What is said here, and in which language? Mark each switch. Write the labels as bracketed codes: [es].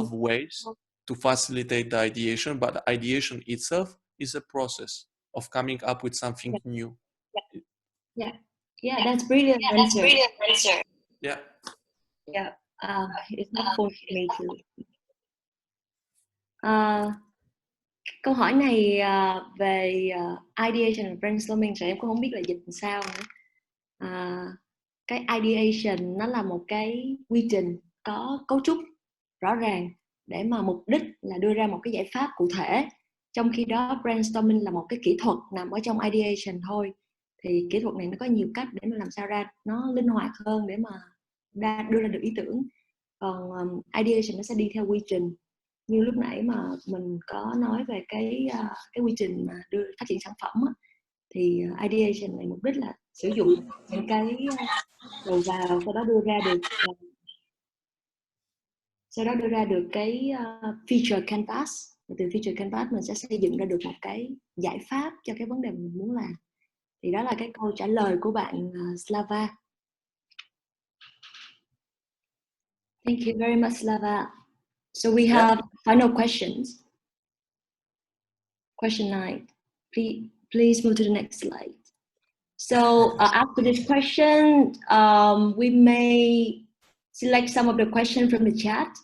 [en] of ways to facilitate the ideation, but the ideation itself is a process. of coming up with something new. Yeah, that's brilliant answer. Yeah. Yeah, it's helpful for me too. [vi] Câu hỏi này về ideation và brainstorming rồi em cũng không biết là dịch làm sao nữa. Cái ideation nó là một cái quy trình có cấu trúc rõ ràng để mà mục đích là đưa ra một cái giải pháp cụ thể, trong khi đó brainstorming là một cái kỹ thuật nằm ở trong ideation thôi. Thì kỹ thuật này nó có nhiều cách để mà làm sao ra nó linh hoạt hơn để mà đưa ra được ý tưởng. Còn ideation nó sẽ đi theo quy trình, như lúc nãy mà mình có nói về cái quy trình mà phát triển sản phẩm á, thì ideation này mục đích là sử dụng những cái đầu vào, sau đó đưa ra được cái feature canvas. Và từ feature canvas mình sẽ xây dựng ra được một cái giải pháp cho cái vấn đề mình muốn làm. Thì đó là cái câu trả lời của bạn Slava. [en] Thank you very much, Slava. So we have final questions. Question 9. Please move to the next slide. So after this question, we may select some of the questions from the chat.